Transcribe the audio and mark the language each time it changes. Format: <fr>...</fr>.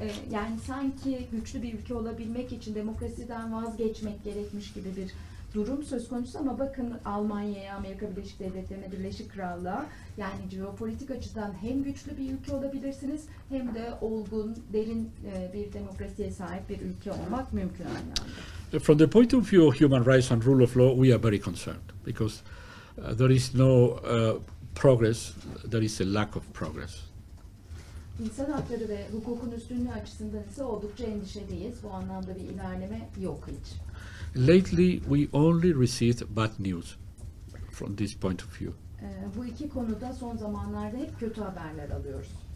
<tr>Yani sanki güçlü bir ülke olabilmek için demokrasiden vazgeçmek gerekmiş gibi bir durum söz konusu ama bakın Almanya'ya, Amerika Birleşik Devletleri'ne, Birleşik Krallığa yani jeopolitik açıdan hem güçlü bir ülke olabilirsiniz hem de olgun, derin bir demokrasiye sahip bir ülke olmak mümkün aynı anda.</tr> <en>From the point of view of human rights and rule of law, we are very concerned because there is no progress, there is a lack of progress.</en> <tr>İnsan hakları ve hukukun üstünlüğü açısından ise oldukça endişeliyiz. Bu anlamda bir ilerleme yok hiç.</tr> <en>Lately, we only received bad news from this point of view.</en> <tr>Bu iki konuda son zamanlarda hep kötü haberler alıyoruz.</tr>